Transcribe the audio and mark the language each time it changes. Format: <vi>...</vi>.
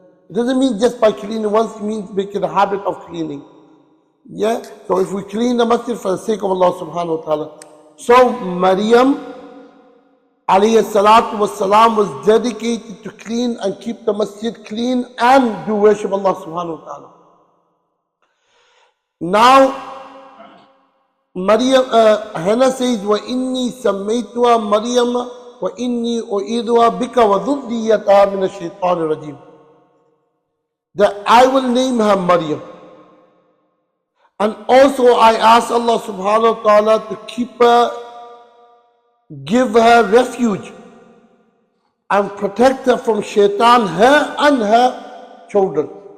<en>It doesn't mean just by cleaning once, it means making a habit of cleaning. Yeah? So if we clean the masjid for the sake of Allah subhanahu wa ta'ala. So Maryam alayhi salatu wassalam was dedicated to clean and keep the masjid clean and do worship Allah subhanahu wa ta'ala. Now, Maryam, Hannah says,</en> <ar>وَإِنِّي سَمَّيْتُهَا مَرْيَمَ وَإِنِّي أُعِيذُهَا بِكَ وَذُرِّيَّتَهَا مِنَ الشَّيْطَانِ الرَّجِيمِ.</ar> <en>That I will name her Maryam. And also I ask Allah subhanahu wa ta'ala to keep her, give her refuge and protect her from shaitan, her and her children.</en>